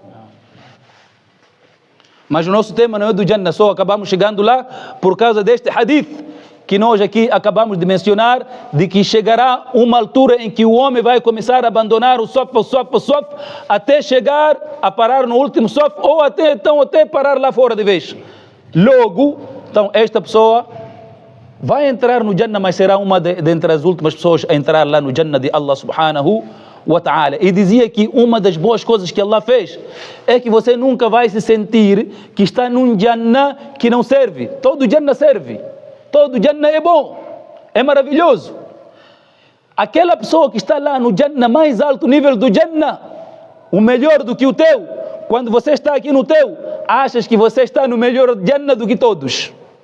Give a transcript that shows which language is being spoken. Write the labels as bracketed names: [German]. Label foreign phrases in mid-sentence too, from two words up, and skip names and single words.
[Portuguese] Mas o nosso tema não é do Jannah, só acabamos chegando lá por causa deste hadith que nós aqui acabamos de mencionar, de que chegará uma altura em que o homem vai começar a abandonar o sof, até chegar a parar no último sof, ou até parar lá fora de vez. Logo, então esta pessoa vai entrar no Jannah, mas será uma dentre as últimas pessoas a entrar lá no Jannah de Allah [Arabic] سبحانه وتعالى. [Portuguese] E dizia que uma das boas coisas que Allah fez é que você nunca vai se sentir que está num Jannah que não serve. Todo Jannah serve. Todo Jannah é bom. É maravilhoso. Aquela pessoa que está lá no Jannah, mais alto nível do Jannah, o melhor do que o teu, quando você está aqui no teu, achas que você está no melhor Jannah do que todos.